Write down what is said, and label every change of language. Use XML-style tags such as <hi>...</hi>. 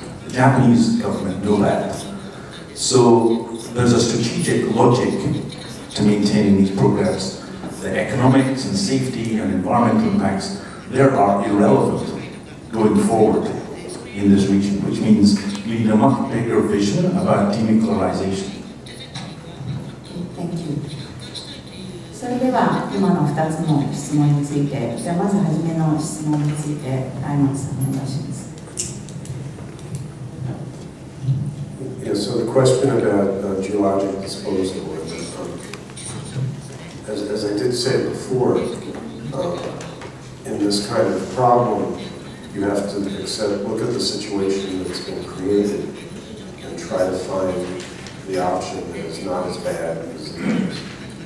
<en>The Japanese government know that. So there's a strategic logic to maintaining these programs. The economics and safety and environmental impacts, there are irrelevant going forward in this region, which means we need a much bigger vision about denuclearization. Thank you.</en> <ja>それでは今の2つの質問について、じゃあまず初めの質問について、ライマンさんお願いします。</ja> <en>Yeah, so the question about geologic disposal, as I did say before, in this kind of problem, you have to look at the situation that's been created and try to find the option that is not as bad as the others.</en>